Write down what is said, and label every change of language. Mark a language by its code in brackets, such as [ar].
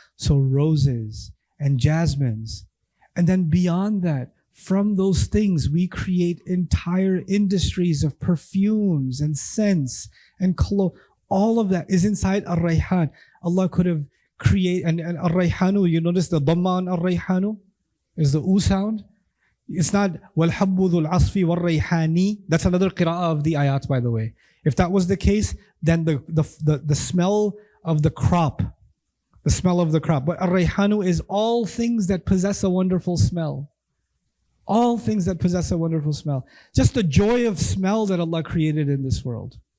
[en] So roses and jasmines. And then beyond that, from those things, we create entire industries of perfumes and scents and clothes. All of that is inside ar-rayhan. Allah could have created, and ar-rayhanu, you notice the dhamma on ar-rayhanu is the u sound. It's not [ar] وَالْحَبُّ ذُو الْعَصْفِ وَالرَّيْحَانِ. [en] That's another qira'ah of the ayat, by the way. If that was the case, then the smell of the crop, the smell of the crop. But ar-rayhanu is all things that possess a wonderful smell. All things that possess a wonderful smell. Just the joy of smell that Allah created in this world.